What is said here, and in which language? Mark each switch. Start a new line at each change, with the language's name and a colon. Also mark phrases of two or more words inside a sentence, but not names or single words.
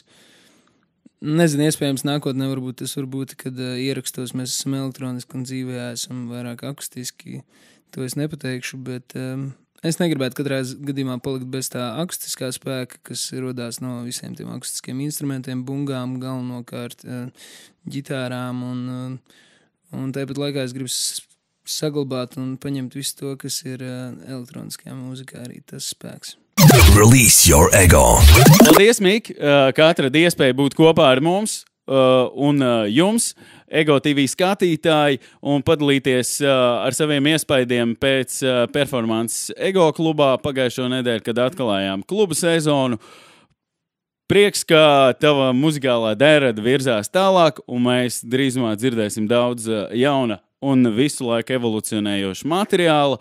Latvian: Nezinu, iespējams nākotnē varbūt tas var būt, kad ierakstos mēs esam elektroniski un dzīvē esam vairāk akustiski, to es nepateikšu, bet es negribētu katrā gadījumā palikt bez tā akustiskā spēka, kas rodās no visiem tiem akustiskiem instrumentiem, bungām, galvenokārt ģitārām, un tāpat laikā es gribu saglabāt un paņemt visu to, kas ir elektroniskajā mūzikā, arī tas spēks.
English: Release your ego.
Latvian: Paldies, Mik, ka atradi iespēju būt kopā ar mums un jums, Ego TV skatītāji, un padalīties ar saviem iespaidiem pēc performances Ego klubā pagājušo nedēļu, kad atklājām kluba sezonu. Prieks, ka tava muzikālā daļrada virzās tālāk, un mēs drīzumā dzirdēsim daudz jauna un visu laiku evolucionējošu materiālu.